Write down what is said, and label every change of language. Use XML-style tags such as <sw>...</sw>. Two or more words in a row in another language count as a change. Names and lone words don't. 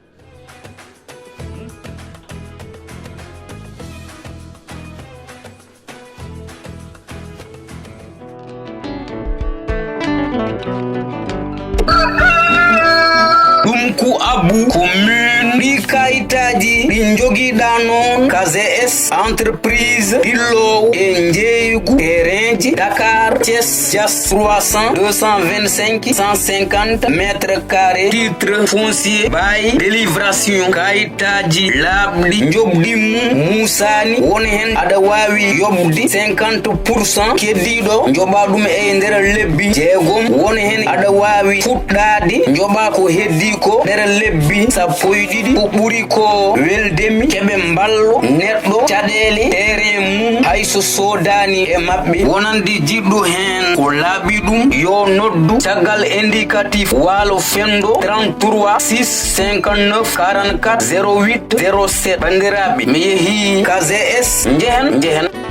<ff>ɗum ku abu commune ɗi kayitaji ɗi joguiɗa noon KGS entreprise ɗillowo e jeeygu terrainji Dakar Thiès Dias 300 225 150</ff> <fr>mètres carrés titre foncier bail délivration</fr> <ff>kayitaji laaɓɗi jobɗimum musani woni hen aɗa wawi yobde 50% keddiɗo joɓa ɗum e nder lebbi jeegom woni hen aɗa wawi fuɗɗade joɓa ko heddi ko nder lebbi sappo e ɗiɗi ko ɓuuri ko ko weldemi keɓe mballo neɗɗo caɗele terrain mum hayso sodani e maɓɓe wonande jiɗɗo hen ko laaɓi ɗum yo noddu caggal indicatif waalo fendo 33 6 59 44 08 07 bandiraɓe mi yeehi KZS njehen</ff>